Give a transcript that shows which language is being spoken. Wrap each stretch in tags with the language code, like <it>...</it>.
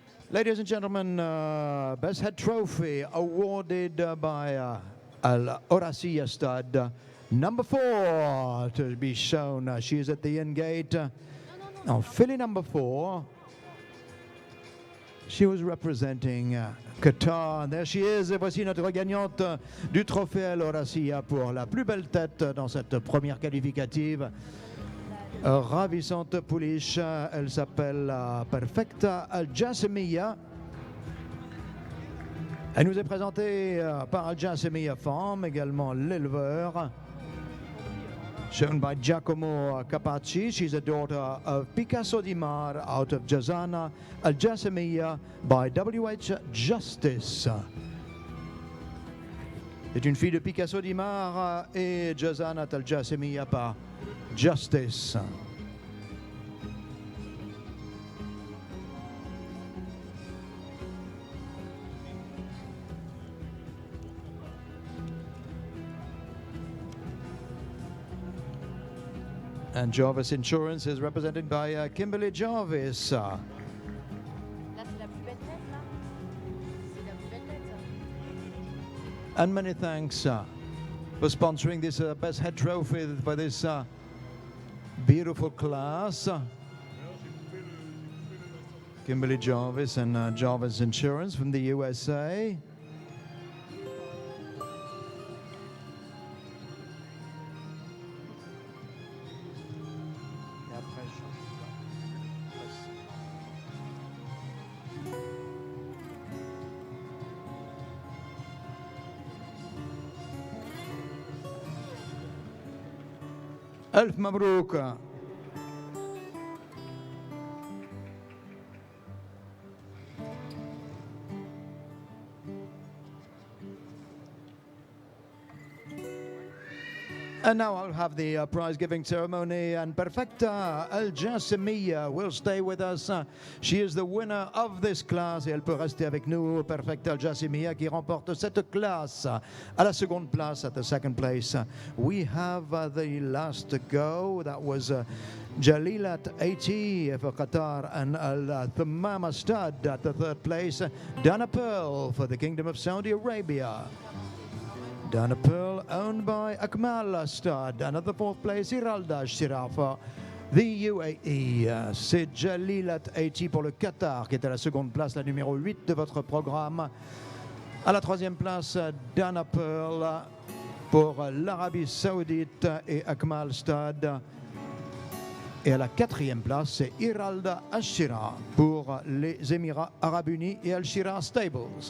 <en>Ladies and gentlemen, Best Head Trophy awarded by Al Orasiya Stud. Number 4 to be shown. She is at the end gate. Now, filly number 4. She was representing Qatar. There she is.</en> <fr>Et voici notre gagnante du trophée Al Orasiya pour la plus belle tête dans cette première qualificative. Ravissante pouliche, elle s'appelle Perfecta Al-Jasemiya. Elle nous est présentée par Al-Jasemiya Farm, également l'éleveur.</fr> <en>Shown by Giacomo Capacci. She's a daughter of Picasso Di Mar out of Jazana Al-Jasemiya by W.H. Justice.</en> <fr>C'est une fille de Picasso Di Mar et Jazana Al-Jasemiya par Justice.</fr> <en>And Jarvis Insurance is represented by Kimberly Jarvis.</en> <fr>Là, c'est la plus belle tête, là. C'est la plus belle tête, ça.</fr> <en>And many thanks for sponsoring this Best Head Trophy for this beautiful class. Kimberly Jarvis and Jarvis Insurance from the USA.</en> <ar>ألف مبروك.</ar> <en>And now I'll have the prize giving ceremony, and Perfecta Al-Jasemiya will stay with us. She is the winner of this class</en> <fr>et elle peut rester avec nous. Perfecta Al-Jasemiya qui remporte cette classe. À la seconde place,</fr> <en>at the second place, we have the last to go. That was Jalilat 80 for Qatar and Al-Thamama Stud at the third place. Dana Pearl for the Kingdom of Saudi Arabia. Dana Pearl, owned by Akmal Stud. And at the fourth place, Iralda Shirafa, the UAE.</en> <fr>C'est Jalilat 80 pour le Qatar, qui est à la seconde place, la numéro 8 de votre programme. À la troisième place, Dana Pearl pour l'Arabie Saoudite et Akmal Stud. Et à la quatrième place, c'est Iralda Ashira pour les Émirats Arabes Unis et Al-Shira Stables.</fr>